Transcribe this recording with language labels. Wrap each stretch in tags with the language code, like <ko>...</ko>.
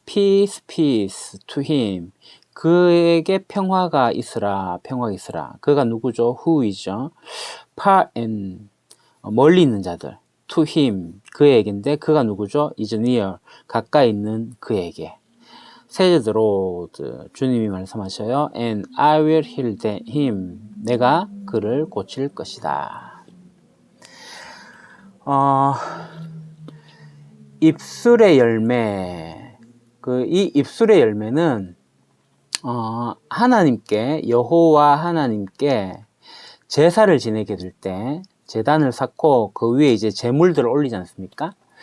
<en>peace, peace to him,</en> <ko>그에게 평화가 있으라, 평화가 있으라. 그가 누구죠? who이죠.</ko> <en>far and,</en> <ko>멀리 있는 자들.</ko> <en>to him,</en> <ko>그에게인데 그가 누구죠?</ko> <en>is near,</en> <ko>가까이 있는 그에게.</ko> <en>says the Lord,</en> <ko>주님이 말씀하셔요.</ko> <en>and I will heal him,</en> <ko>내가 그를 고칠 것이다. 입술의 열매, 이 입술의 열매는 하나님께, 여호와 하나님께 제사를 지내게 될 때 제단을 쌓고 그 위에 이제 제물들을 올리지 않습니까?</ko>